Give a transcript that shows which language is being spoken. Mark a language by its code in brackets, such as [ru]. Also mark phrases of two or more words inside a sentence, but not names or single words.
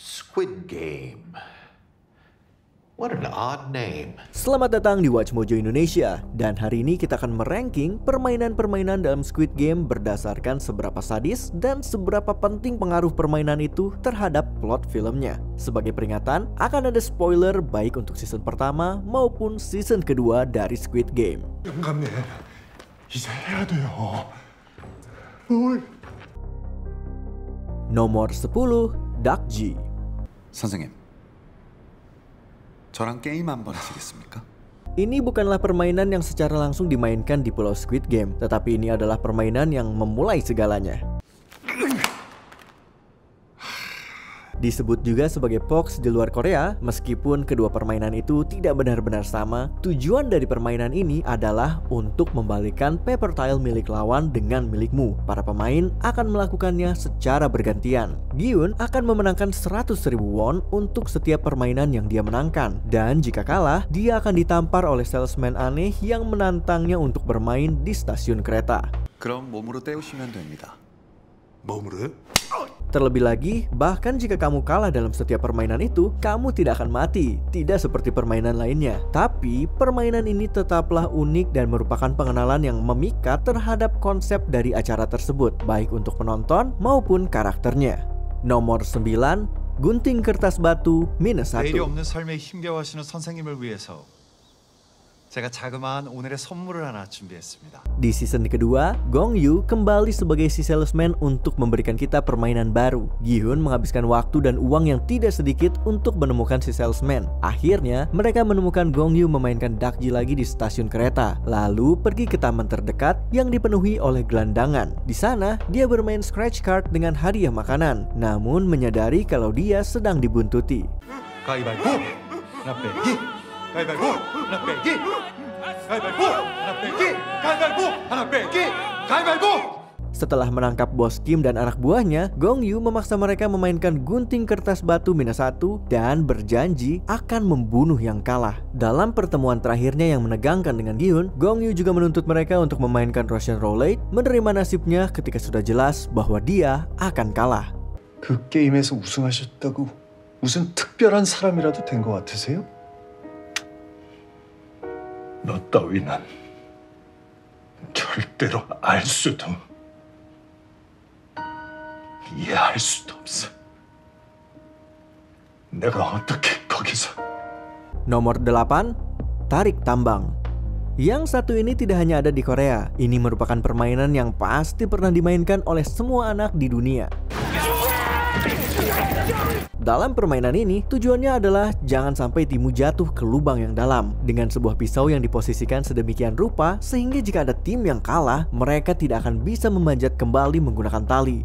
[en] Squid Game. What an odd name. [id] Selamat datang di Watch Mojo Indonesia. Dan hari ini kita akan meranking permainan-permainan dalam Squid Game berdasarkan seberapa sadis dan seberapa penting pengaruh permainan itu terhadap plot filmnya. Sebagai peringatan, akan ada spoiler baik untuk season pertama maupun season kedua dari Squid Game. [ko] 영감님, 이제 해야 돼요. [id] Nomor 10, Duck G. [ko] 선생님, 저랑 게임 한번 하시겠습니까? [id] Ini bukanlah permainan yang secara langsung dimainkan di Pulau Squid Game, tetapi ini adalah permainan yang memulai segalanya. Disebut juga sebagai POX di luar Korea, meskipun kedua permainan itu tidak benar-benar sama, tujuan dari permainan ini adalah untuk membalikkan [en] paper tile [id] milik lawan dengan milikmu. Para pemain akan melakukannya secara bergantian. Gi-hun akan memenangkan 100.000 won untuk setiap permainan yang dia menangkan. Dan jika kalah, dia akan ditampar oleh salesman aneh yang menantangnya untuk bermain di stasiun kereta. [ko] 그럼 몸으로 때우시면 됩니다. 몸으로요? [id] Terlebih lagi, bahkan jika kamu kalah dalam setiap permainan itu, kamu tidak akan mati. Tidak seperti permainan lainnya. Tapi, permainan ini tetaplah unik dan merupakan pengenalan yang memikat terhadap konsep dari acara tersebut, baik untuk penonton maupun karakternya. Nomor 9, Gunting Kertas Batu -1. [ko] 내일이 없는 삶에 힘겨워하시는 선생님을 위해서 제가 자그마한 오늘의 선물을 하나 준비했습니다. [id] Di season kedua, Gong Yoo kembali sebagai si salesman untuk memberikan kita permainan baru. Gi-hun menghabiskan waktu dan uang yang tidak sedikit untuk menemukan si salesman. Akhirnya, mereka menemukan Gong Yoo memainkan Duck G lagi di stasiun kereta, lalu pergi ke taman terdekat yang dipenuhi oleh gelandangan. Di sana, dia bermain [en] scratch card [id] dengan hadiah makanan, namun menyadari kalau dia sedang dibuntuti. [ko] 가위바위보! 하나 빼기! 가위바위보! 하나 빼기! 가위바위보! 하나 빼기! 가위바위보! 하나 빼기! 가위바위보! [id] Setelah menangkap bos Kim dan anak buahnya, Gong Yoo memaksa mereka memainkan gunting kertas batu -1 dan berjanji akan membunuh yang kalah. Dalam pertemuan terakhirnya yang menegangkan dengan Gi-hun, Gong Yoo juga menuntut mereka untuk memainkan [en] Russian Roulette, [id] menerima nasibnya ketika sudah jelas bahwa dia akan kalah. [ko] 그 게임에서 우승하셨다고 무슨 특별한 사람이라도 된 것 같으세요? 너 따위는 절대로 알 수도 이해할 수도 없어. 내가 어떻게 거기서... [id] Nomor 8, Tarik Tambang. Yang satu ini tidak hanya ada di Korea. Ini merupakan permainan yang pasti pernah dimainkan oleh semua anak di dunia. Dalam permainan ini, tujuannya adalah jangan sampai timmu jatuh ke lubang yang dalam dengan sebuah pisau yang diposisikan sedemikian rupa sehingga jika ada tim yang kalah, mereka tidak akan bisa memanjat kembali menggunakan tali.